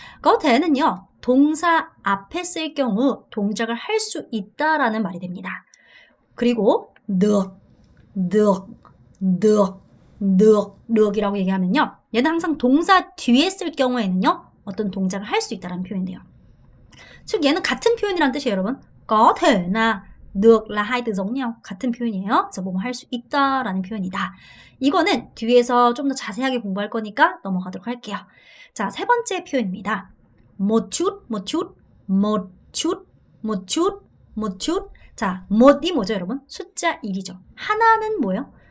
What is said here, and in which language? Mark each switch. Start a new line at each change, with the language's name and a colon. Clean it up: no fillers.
Korean: có the는요 동사 앞에 쓸 경우 동작을 할 수 있다라는 말이 됩니다. 그리고 được 이라고 얘기하면요. 얘는 항상 동사 뒤에 쓸 경우에는요. 어떤 동작을 할 수 있다는 표현이 돼요. 즉 얘는 같은 표현이란 뜻이에요, 여러분.
Vietnamese: có the나 được là hai từ giống nhau.
Korean: 같은 표현이에요. 그래서 뭐 할 수 있다라는 표현이다. 이거는 뒤에서 좀 더 자세하게 공부할 거니까 넘어가도록 할게요. 자, 세 번째 표현입니다. một chút. 자, 못이 뭐죠, 여러분? 숫자 1이죠. 하나는 뭐예요?